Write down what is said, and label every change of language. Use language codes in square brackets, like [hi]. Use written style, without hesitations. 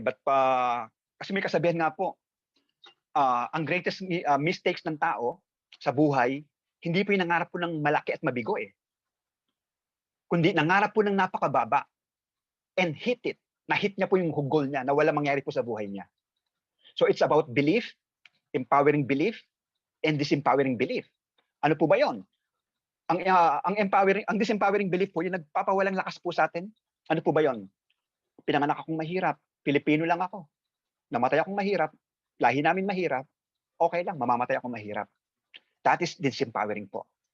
[tl] But kasi may kasabihan nga po, ang [en] greatest mistakes [tl] ng tao sa buhay, hindi po yung nangarap po ng malaki at mabigo eh. Kundi nangarap po ng napakababa [en] and hit it. [tl] Na-hit niya po yung goal niya na wala mangyari po sa buhay niya. [en] So it's about belief, empowering belief, and disempowering belief. [tl] Ano po ba yon? Ang disempowering belief po, yung nagpapawalang lakas po sa atin. Ano po ba yon? Pinanganak akong mahirap, Pilipino lang ako. Namatay akong mahirap, lahi namin mahirap, okay lang, mamamatay akong mahirap. [en] That is disempowering po.